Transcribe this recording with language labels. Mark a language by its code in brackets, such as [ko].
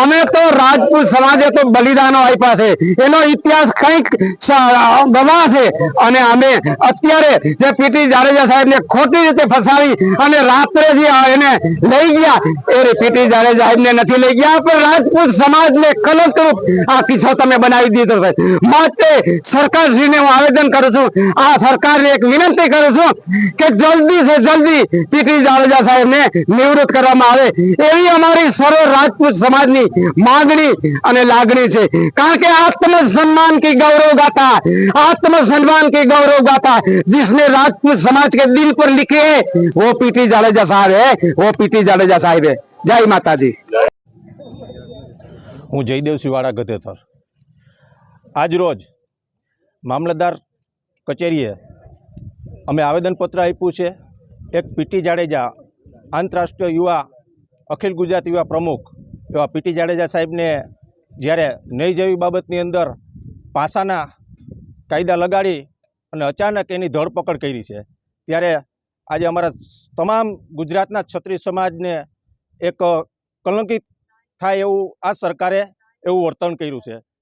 [gu] અમે તો રાજપૂત સમાજે તો બલિદાનો આપ્યા છે, એનો ઇતિહાસ કંઈક ગવાશે અને અમે અત્યારે જે પીટી જાડેજા સાહેબને ખોટી રીતે ફસાવી અને રાત્રે જે એને લઈ ગયા એ પીટી જાડેજા સાહેબને નથી લઈ ગયા, પણ રાજપૂત સમાજને કલંકરૂપ આ કિસ્સો તમે બનાવી દીધો છે। માટે સરકારશ્રીને હું આવેદન કરું છું, આ સરકારને એક વિનંતી કરું છું કે [hi] જલ્દી સે જલ્દી [gu] પીટી જાડેજા સાહેબને નિવૃત્ત કરવામાં આવે એવી અમારી સર્વ રાજપૂત સમાજની માંગણી અને લાગણી છે। કારણ કે [hi] आत्मसम्मान की गौरव गाथा, आत्मसम्मान की गौरव गाथा जिसने राजपूत समाज के दिल पर लिखी है वो पीटी जाडेजा साहब है, वो पीटी जाडेजा साहब है। जय माता दी। [gu] હું જયદેવસિંહ વાળા ગધેથર આજ રોજ મામલતદાર કચેરીએ અમે આવેદનપત્ર આપ્યું છે। એક પીટી જાડેજા આંતરરાષ્ટ્રીય યુવા અખિલ ગુજરાત યુવા પ્રમુખ એવા પીટી જાડેજા સાહેબને જ્યારે નહીં જેવી બાબતની અંદર પાસાના કાયદા લગાડી અને અચાનક એની ધરપકડ કરી છે, ત્યારે આજે અમારા તમામ ગુજરાતના ક્ષત્રિય સમાજને એક કલંકિત થાય એવું આ સરકારે એવું વર્તન કર્યું છે।